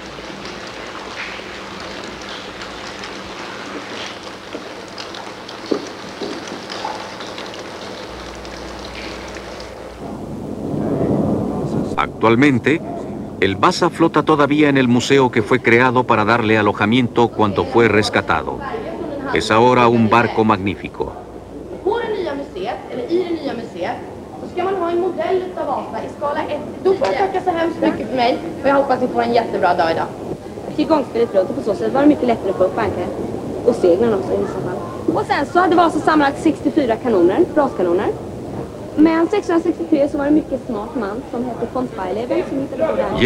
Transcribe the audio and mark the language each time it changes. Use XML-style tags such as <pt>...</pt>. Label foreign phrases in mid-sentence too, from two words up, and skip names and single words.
<es>Actualmente, el Vasa flota todavía en el museo que fue creado para darle alojamiento cuando fue rescatado. Es ahora un barco magnífico.</es> <sv>Ska man ha en modell utav Vasa i skala 1. Då får jag tacka så hemskt mycket för mig och jag hoppas ni får en jättebra dag idag. Tillgångsspelet runt och på så sätt var det mycket lättare att få upp ankar. Och seglen också i vissa fall. Och sen så hade Vasa sammanlagt 64 kanoner, braskanoner. Men 1663 så var det en mycket smart man som hette von Speyleven som hittade på det här.</sv>